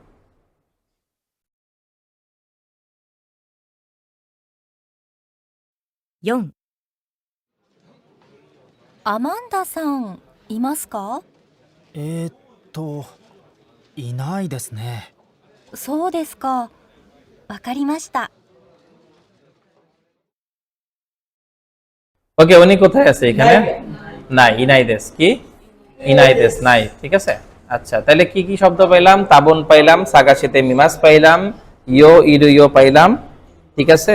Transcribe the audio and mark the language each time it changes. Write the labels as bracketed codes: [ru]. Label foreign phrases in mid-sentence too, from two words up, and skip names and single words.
[ja] 4、アマンダさんいますか？いないですね。そうですか。わかりました。 [bn] ওকে, উনি কোথায় আছে, এখানে নাই, ইনাইদেস, কি ইনাইদেস নাই, ঠিক আছে। আচ্ছা, তাহলে কি কি শব্দ পাইলাম, তাবন পাইলাম, [ja] 探してみます [bn] পাইলাম, ইয়ো ইরুইয়ো পাইলাম, ঠিক আছে।